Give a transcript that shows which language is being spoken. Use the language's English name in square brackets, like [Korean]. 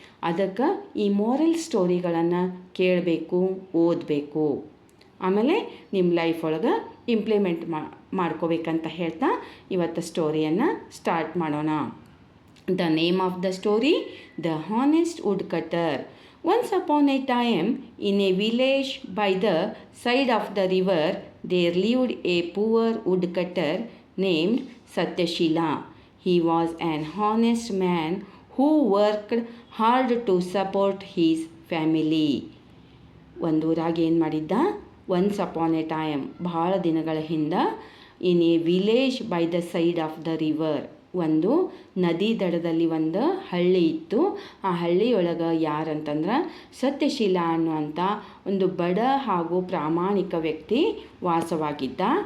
[Kannada] ಅದಕ್ಕೆ ಈ ಮಾರಲ್ ಸ್ಟೋರಿಗಳನ್ನು ಕೇಳಬೇಕು, ಓದಬೇಕು, ಆಮೇಲೆ ನಿಮ್ಮ ಲೈಫ್ ಒಳಗೆ ಇಂಪ್ಲಿಮೆಂಟ್ ಮಾಡ್ಕೋಬೇಕಂತ ಹೇಳ್ತಾ ಇವತ್ತು ಸ್ಟೋರಿಯನ್ನು ಸ್ಟಾರ್ಟ್ ಮಾಡೋಣ. [English] The name of the story the honest woodcutter. Once upon a time, in a village by the side of the river, there lived a poor woodcutter named Satyashila. He was an honest man who worked hard to support his family. [Kannada] ಒಂದೂರಾಗ ಏನು ಮಾಡಿದ್ದ, [English] once upon a time, [Kannada] ಭಾಳ ದಿನಗಳ ಹಿಂದೆ, [English] in a village by the side of the river, [Kannada] ಒಂದು ನದಿ ದಡದಲ್ಲಿ ಒಂದು ಹಳ್ಳಿ ಇತ್ತು. ಆ ಹಳ್ಳಿಯೊಳಗೆ ಯಾರಂತಂದ್ರೆ ಸತ್ಯಶೀಲ ಅನ್ನುವಂಥ ಒಂದು ಬಡ ಹಾಗೂ ಪ್ರಾಮಾಣಿಕ ವ್ಯಕ್ತಿ ವಾಸವಾಗಿದ್ದ.